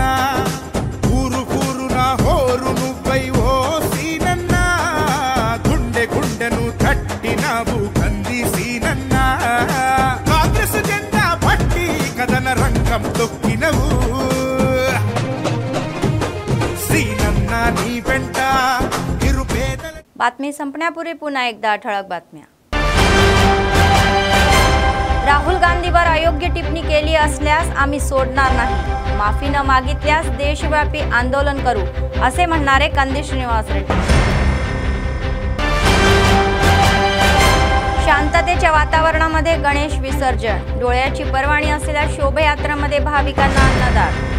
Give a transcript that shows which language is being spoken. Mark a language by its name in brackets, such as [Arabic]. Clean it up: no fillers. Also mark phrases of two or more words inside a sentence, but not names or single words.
[Telugu] ఊరు ఊరున హోరు నువ్వై ఓ సీనన్నా, గుండె గుండెను తట్టినావు కంది సీనన్నా. కాంగ్రెస్ జెండా పట్టి కథన రంగం తొక్కినవు, సీనన్నా నీ వెంట నిరుపేదల. [Marathi] बातमी संपण्यापूर्वी पुन्हा एकदा ठळक बातम्या. राहुल गांधीवर अयोग्य टिप्पणी केली असल्यास आम्ही सोडणार नाही, माफी न मागितल्यास देशव्यापी आंदोलन करू, असे म्हणणारे कंदी श्रीनिवास रेड्डी. शांततेच्या वातावरणामध्ये गणेश विसर्जन, डोळ्याची पर्वणी असलेल्या शोभायात्रामध्ये भाविकांना अन्नदान.